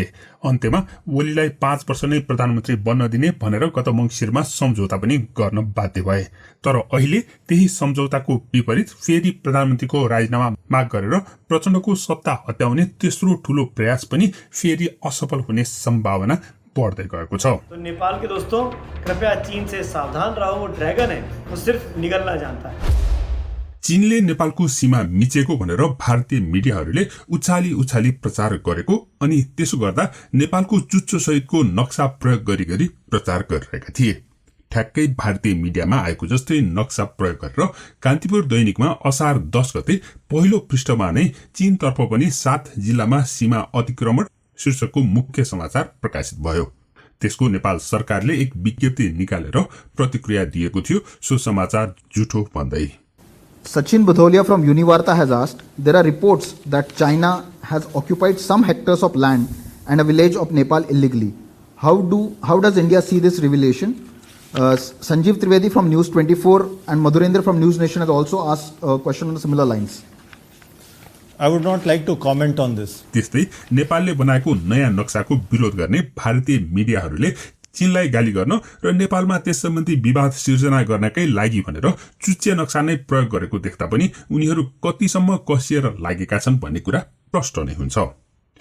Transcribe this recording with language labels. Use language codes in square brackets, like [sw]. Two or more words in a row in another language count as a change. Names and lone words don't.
[ne] अन्त्यमा ओलीलाई 5 वर्ष नै प्रधानमन्त्री बन्न दिने भनेर गत मङ्सिरमा सम्झौता पनि गर्न बाध्य भए। तर अहिले त्यही सम्झौताको विपरीत फेरि प्रधानमन्त्रीको राजीनामा माग गरेर प्रचण्डको सत्ता हत्याउने तेस्रो ठूलो प्रयास पनि फेरि असफल हुने सम्भावना बढ़दै गएको छ। [hi] तो नेपाल के दोस्तों, कृपया चीन से सावधान रहो, वो ड्रैगन है, वो सिर्फ निगलना जानता है। [ne] चीनले नेपालको सीमा मिचेको भनेर भारतीय मिडियाहरूले उछाली प्रचार गरेको, अनि त्यसो गर्दा नेपालको चुच्चो सहितको नक्सा प्रयोग गरी प्रचार गरिरहेका थिए। ठ्याक्कै भारतीय मिडियामा आएको जस्तै नक्सा प्रयोग गरेर कान्तिपुर दैनिकमा असार 10 गते पहिलो पृष्ठमा नै चीनतर्फ पनि 7 जिल्लामा सीमा अतिक्रमण शीर्षकको मुख्य समाचार प्रकाशित भयो। त्यसको नेपाल सरकारले एक विज्ञप्ति निकालेर प्रतिक्रिया दिएको थियो, सो समाचार झुटो भन्दै। [en] Sachin Budholia from Univarta has asked, there are reports that China has occupied some hectares of land and a village of Nepal illegally. How does India see this revelation? Sanjeev Trivedi from News 24 and Madhurendra from News Nation has also asked a question on similar lines. I would not like to comment on this. [ne] त्यस्तै नेपालले बनाएको नयाँ नक्साको विरोध गर्ने भारतीय मिडियाहरूले चीनलाई गाली गर्न र नेपालमा त्यस सम्बन्धी विवाद सिर्जना गर्नकै लागि भनेर चुच्चे नक्सा नै प्रयोग गरेको देख्दा पनि उनीहरू कतिसम्म कसिएर लागेका छन् भन्ने कुरा प्रष्ट नै हुन्छ।